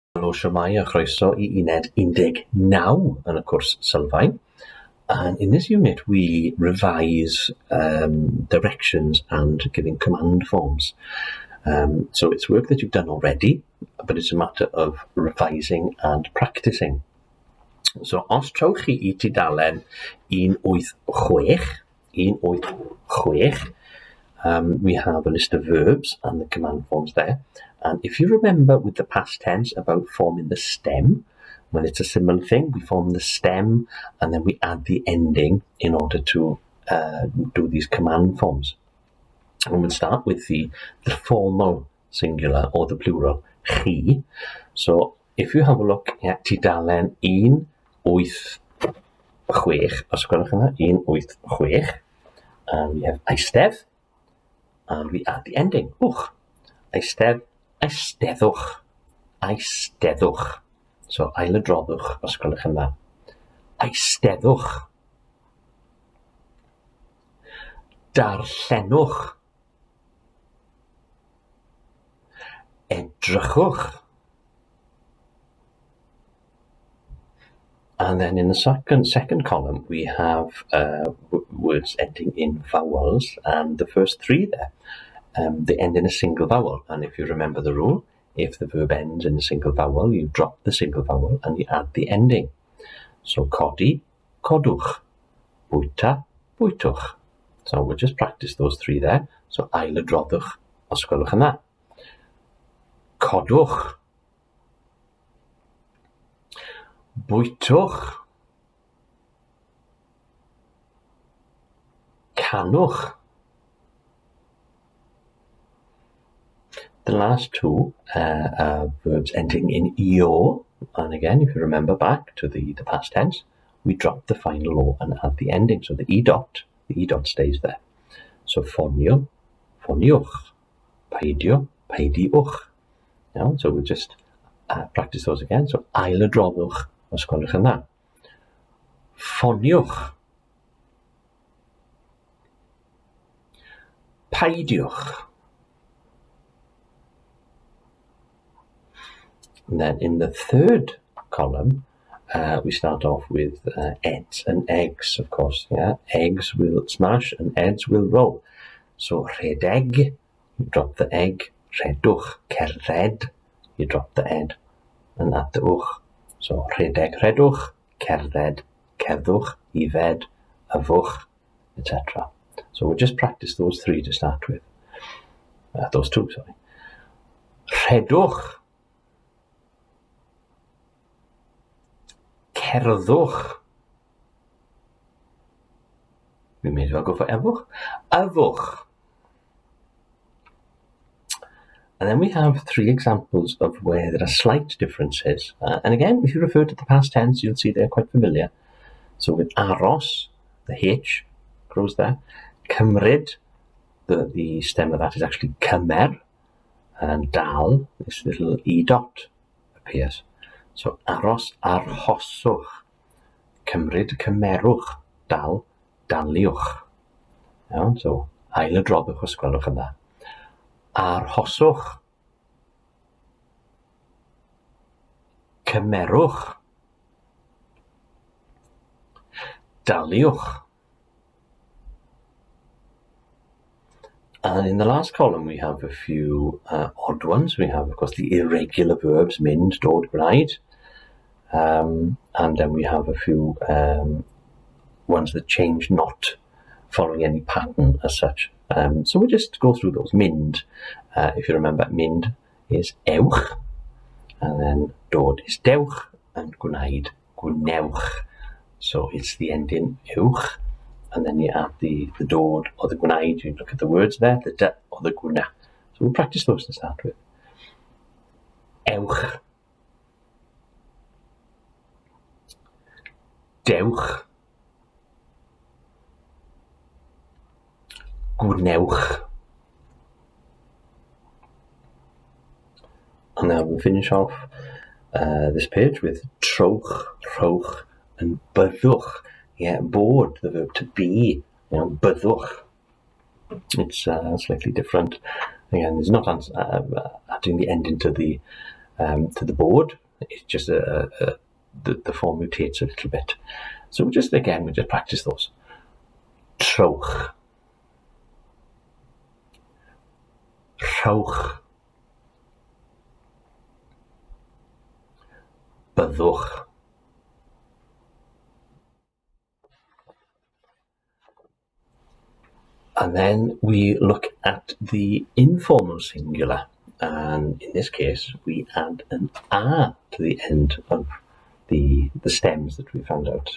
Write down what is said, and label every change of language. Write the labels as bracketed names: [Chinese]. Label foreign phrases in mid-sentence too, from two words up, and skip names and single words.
[Welsh] Helo, shwmae a chroeso I Uned 19 yn y cwrs SYLFAEN. [English] And in this unit, we revise directions and giving command forms. So it's work that you've done already, but it's a matter of revising and practicing. [Welsh] So os trowch chi I tudalen 186, [English] we have a list of verbs and the command forms there. And if you remember with the past tense about forming the stem, when it's a similar thing, we form the stem and then we add the ending in order to do these command forms. And we'll start with the formal singular or the plural, chi. So if you have a look at tudalen 186, [Welsh] os gwelwch yna, [English] 186, and we have eistedd, and we add the ending, wch. [Welsh] Eistedd, eisteddwch, eisteddwch. So ailadroddwch, os gwelwch yna. Eisteddwch. Darllenwch. Edrychwch. [English] And then in the second column, we have words ending in vowels, and the first three there, they end in a single vowel. And if you remember the rule, if the verb ends in a single vowel, you drop the single vowel and you add the ending. [Welsh] So codi, codwch, bwyta, bwytwch. [English] So we'll just practice those three there. [Welsh] So ailadroddwch, os gwelwch yna. Codwch. Bwytwch. Canwch. [English] The last two are verbs ending in io, and again, if you remember back to the past tense, we drop the final o and add the ending. So the e dot stays there. [Welsh] So ffonio, ffoniwch, peidio, peidiwch. [English] So we'll just practice those again. [Welsh] So ailadroddwch, os gwelwch yna. Ffoniwch. Peidiwch. [English] And then in the third column, we start off with eds and eggs, of course. Yeah, eggs will smash and eds will roll. So rhedeg, you drop the egg. [Welsh] Rhedwch, cerdded, [English] you drop the ed and add the wch. [Welsh] So rhedeg, rhedwch, cerdded, cerddwch, ifed, yfwch, [English] etc. So we'll just practice those three to start with. Those two, sorry. [Welsh] Rhedwch. Cerddwch. [English] We may as well go for efwch. [Welsh] Yfwch. [English] And then we have three examples of where there are slight differences. And again, if you refer to the past tense, you'll see they're quite familiar. So with aros, the H grows there. Cymryd, the stem of that is actually cymer. And dal, this little e dot appears. [Welsh] So aros, arhoswch. Cymryd, cymerwch. Dal, daliwch. So ailadroddwch os gwelwch yna. Arhoswch. Cymerwch. Daliwch. [English] And in the last column, we have a few odd ones. We have, of course, the irregular verbs, [Welsh] mynd, dod, gwneud. [English] And then we have a few ones that change not following any pattern as such. So we'll just go through those. Mynd, if you remember, mynd is ewch, and then dod is dewch, and [Welsh] gwneud, gwnewch. [English] So it's the ending ewch, and then you add the dod or the gwneud. You look at the words there, the d or the gwna. So we'll practice those to start with. [Welsh] Ewch. Dewch. Gwnewch. [English] And now we'll finish off this page with [Welsh] trowch, rhowch, [English] and byddwch. Yeah, bored, the verb to be, byddwch. It's slightly different. Again, it's not adding the ending to the board. It's just the form mutates a little bit. So we'll just practice those. [Welsh] Trowch. Rhowch. Byddwch. [English] And then we look at the informal singular, and in this case we add an "a" to the end of the stems that we found out.